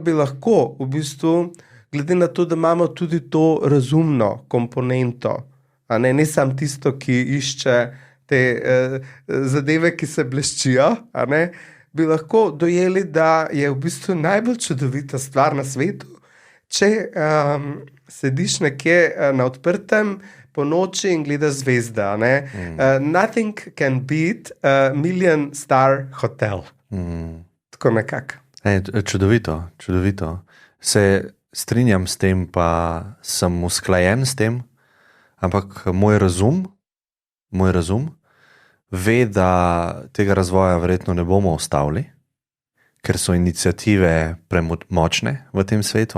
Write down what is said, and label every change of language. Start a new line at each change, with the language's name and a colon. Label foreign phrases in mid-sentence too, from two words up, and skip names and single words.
Slovenian: bi lahko v bistvu, glede na to, da imamo tudi to razumno komponento, ne samo tisto, ki išče te zadeve, ki se bleščijo, bi lahko dojeli, da je v bistvu najbolj čudovita stvar na svetu, če sediš nekje na odprtem po noči in gledaš zvezde.
English: Nothing can beat a million star hotel.
Slovenian: Tako nekako. Čudovito. Se strinjam s tem, pa sem usklajen s tem, ampak moj razum ve, da tega razvoja verjetno ne bomo ustavili, ker so iniciative premočne v tem svetu.